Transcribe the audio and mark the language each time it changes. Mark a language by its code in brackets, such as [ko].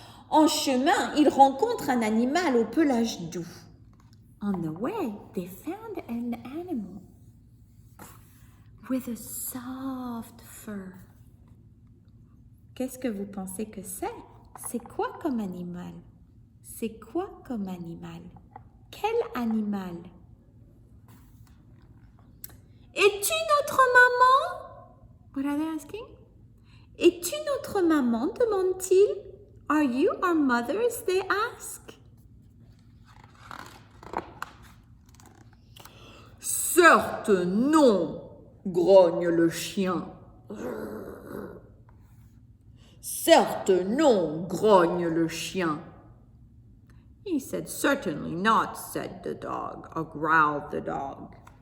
[fr] En chemin, ils rencontrent un animal au pelage doux. [en] On the way, they found an animal with a soft fur. [fr] Qu'est-ce que vous pensez que c'est? C'est quoi comme animal? C'est quoi comme animal? Quel animal? Es-tu notre maman? [en] What are they asking? [fr] Es-tu notre maman? Demande-t-il. [en] Are you our mothers? They ask. [fr] Certes non, grogne le chien. Certes non, grogne le chien. [en] He said, certainly not, said the dog, or growled the dog.